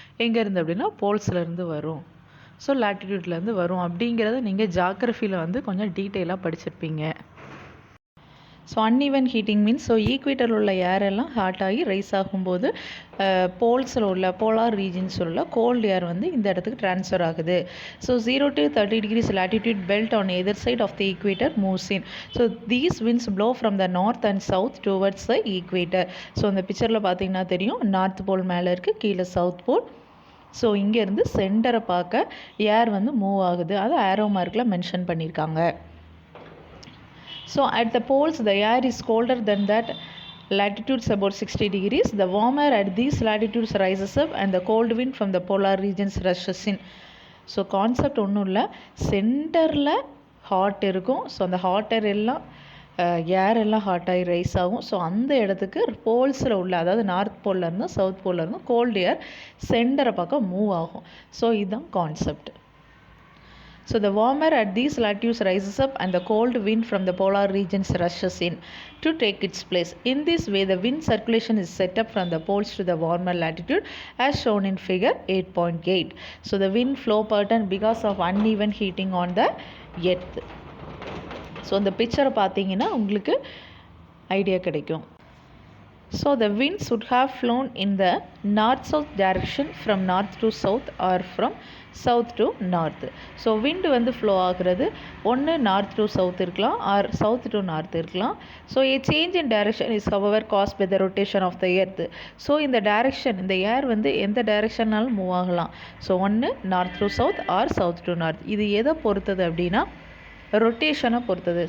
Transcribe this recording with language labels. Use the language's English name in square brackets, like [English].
[Tamil] எங்கேருந்து அப்படின்னா போல்ஸ்லேருந்து வரும். ஸோ லாட்டிடியூட்லேருந்து வரும் அப்படிங்கிறத நீங்கள் ஜியாகிரஃபியில் வந்து கொஞ்சம் டீட்டெயிலாக படிச்சிருப்பீங்க. [English] so uneven heating means [Tamil] ஈக்வேட்டரில் உள்ள ஏர் எல்லாம் ஹாட் ஆகி ரைஸ் ஆகும்போது போல்ஸில் உள்ள போலார் ரீஜன்ஸில் உள்ள கோல்டு ஏர் வந்து இந்த இடத்துக்கு ட்ரான்ஸ்ஃபர் ஆகுது. [English] So 0 to 30 degrees latitude belt on either side of the equator moves in. So these winds blow from the north and south towards the equator. [Tamil] So இந்த பிக்சரில் பார்த்தீங்கன்னா தெரியும், நார்த் போல் மேலே இருக்குது, கீழே சவுத் போல். ஸோ இங்கேருந்து சென்டரை பார்க்க ஏர் வந்து மூவ் ஆகுது. அது ஆரோ மார்க்கில் மென்ஷன் பண்ணியிருக்காங்க. [English] So at the poles the air is colder than that latitudes about 60 degrees. The warmer at these latitudes rises up and the cold wind from the polar regions rushes in. [Tamil] So concept ஒன்றும் இல்லை, சென்டரில் hot இருக்கும். So அந்த hot air எல்லாம் ஏர் எல்லாம் hot ஆகி rice ஆகும். So அந்த இடத்துக்கு போல்ஸில் உள்ள, அதாவது நார்த் போல்லேருந்து சவுத் போல்லேருந்து கோல்டு ஏர் சென்டரை பார்க்க மூவ் ஆகும். ஸோ இதுதான் concept. [English] So the warmer at these latitudes rises up and the cold wind from the polar regions rushes in to take its place. In this way the wind circulation is set up from the poles to the warmer latitude as shown in figure 8.8. So the wind flow pattern because of uneven heating on the earth. [Tamil] So இந்த picture பார்த்தீங்கன்னா உங்களுக்கு idea கிடைக்கும். [English] So the wind should have flown in the north-south direction from north to south or from south to north. [Tamil] So விண்டு வந்து flow ஆகுறது ஒன்று north to south இருக்கலாம் R south to north இருக்கலாம். [English] So a change in direction is however caused by the rotation of the earth. [Tamil] So இந்த direction, இந்த ஏர் வந்து எந்த டைரக்ஷன்னாலும் move ஆகலாம். ஸோ ஒன்று north to south R south to north. இது எதை பொறுத்தது அப்படின்னா ரொட்டேஷனை பொறுத்தது.